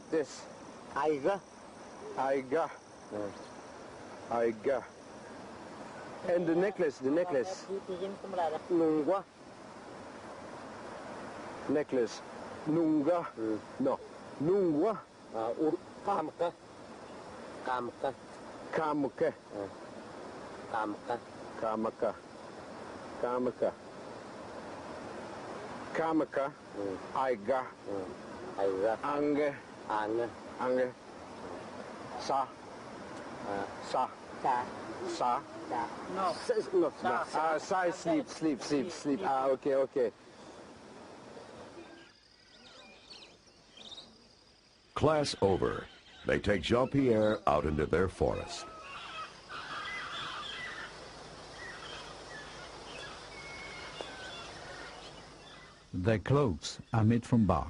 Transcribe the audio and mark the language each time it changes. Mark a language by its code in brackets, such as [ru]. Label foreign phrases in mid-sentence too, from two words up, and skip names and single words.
[en] This? Aiga. Aiga. Aiga. And the necklace, Nunga. Necklace. Nunga. No. Nunga. Kamka. Kamka. Kamka. Kamka. Kamaka. Kamaka. Kamaka. Aiga. Aiga. Ange. Ange. Ange. Sa. Sa. Sa. Sa. No. No. Sa. Sleep. Okay. Class over. They take Jean-Pierre out into their forest. Their cloaks are made from bark.